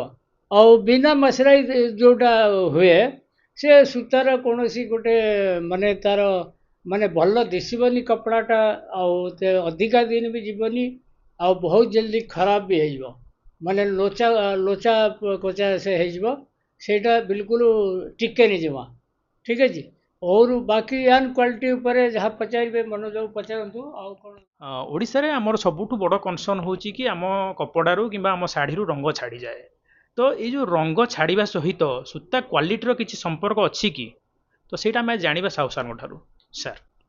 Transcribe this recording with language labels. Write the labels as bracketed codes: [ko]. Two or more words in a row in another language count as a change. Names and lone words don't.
[or] ଆଉ ବିନା ମର୍ସରାଇଜ ଯେଉଁଟା ହୁଏ ସେ ସୂତାର କୌଣସି ଗୋଟେ ମାନେ ତାର ମାନେ ଭଲ ଦିଶିବନି କପଡ଼ାଟା, ଆଉ ଅଧିକା ଦିନ ବି ଯିବନି ଆଉ ବହୁତ ଜଲ୍ଦି ଖରାପ ବି ହେଇଯିବ, ମାନେ ଲୋଚା ଲୋଚା କୋଚା ସେ ହେଇଯିବ, ସେଇଟା ବିଲକୁଲ ଟିକେନି ଜମା। ଠିକ୍ ଅଛି। [hi] और बाकी [en] yarn quality [or] ଉପରେ ଯାହା ପଚାରିବେ ମନୋଜକୁ ପଚାରନ୍ତୁ। ଆଉ କ'ଣ ଓଡ଼ିଶାରେ ଆମର ସବୁଠୁ ବଡ଼ କନସର୍ନ ହେଉଛି କି ଆମ କପଡ଼ାରୁ କିମ୍ବା ଆମ ଶାଢ଼ୀରୁ ରଙ୍ଗ ଛାଡ଼ିଯାଏ। ତ ଏଇ ଯେଉଁ ରଙ୍ଗ ଛାଡ଼ିବା ସହିତ ସୂତା କ୍ୱାଲିଟିର କିଛି ସମ୍ପର୍କ ଅଛି କି? ତ ସେଇଟା ଆମେ ଜାଣିବା ସାହୁ ସାର୍ଙ୍କ ଠାରୁ। ସାର୍